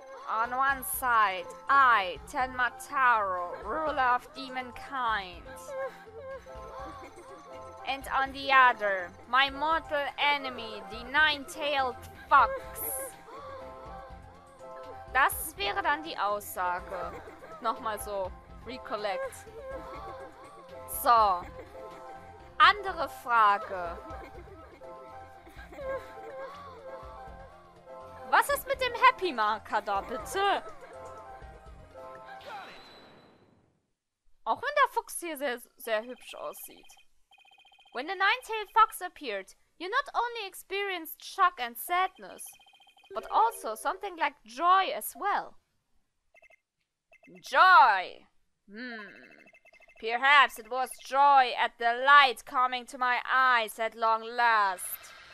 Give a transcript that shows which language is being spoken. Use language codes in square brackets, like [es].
[en] On one side, I, Tenmataro, ruler of demonkind. And on the other, my mortal enemy, the nine-tailed fox. [de] Das wäre dann die Aussage. Nochmal so, recollect. So. Andere Frage. Was ist mit dem Happy-Marker da, bitte? Auch wenn der Fuchs hier sehr hübsch aussieht. [en] When the nine-tailed fox appeared, you not only experienced shock and sadness, but also something like joy as well. Joy! Perhaps it was joy at the light coming to my eyes at long last.